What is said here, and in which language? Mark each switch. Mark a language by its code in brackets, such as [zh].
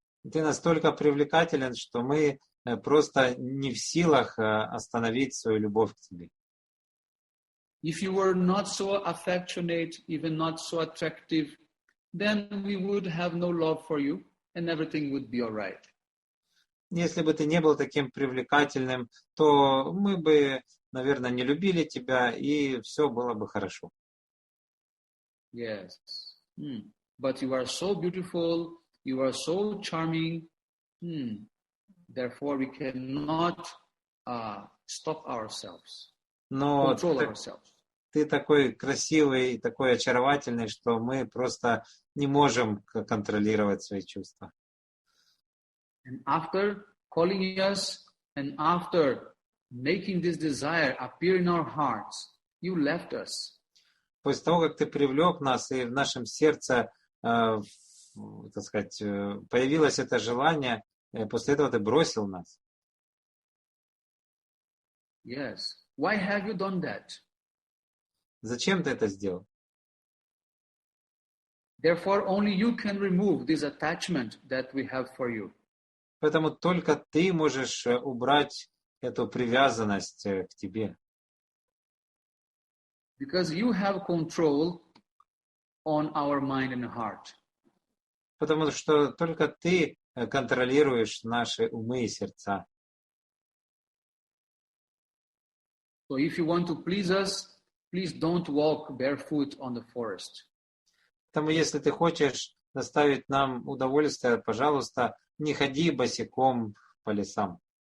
[ru] Ты настолько привлекателен, что мы просто не в силах остановить свою любовь к тебе. [en] If you were not so affectionate, even not so attractive, then we would have no love for you and everything would be all right. [ru] Если бы ты не был таким привлекательным, то мы бы, наверное, не любили тебя, и все было бы хорошо. [en] Yes. But you are so beautiful, you are so charming, therefore we cannot stop ourselves, [ru] Но [en] control ourselves. [ru] ты такой красивый, такой очаровательный, что мы просто не можем контролировать свои чувства. [en] And after calling us and after making this desire appear in our hearts, you left us. [ru] После того, как ты привлек нас, и в нашем сердце, так сказать, появилось это желание, после этого ты бросил нас. [en] Yes. Why have you done that? [ru] Зачем ты это сделал? [en] Therefore, only you can remove this attachment that we have for you. [ru] Поэтому только ты можешь убрать эту привязанность к тебе. [en] Because you have control on our mind and heart. [ru] Потому что только ты контролируешь наши умы и сердца. [en] So if you want to please us, please don't walk barefoot on the forest. [ru] Поэтому если ты хочешь доставить нам удовольствие, пожалуйста, не ходи босиком по лесам.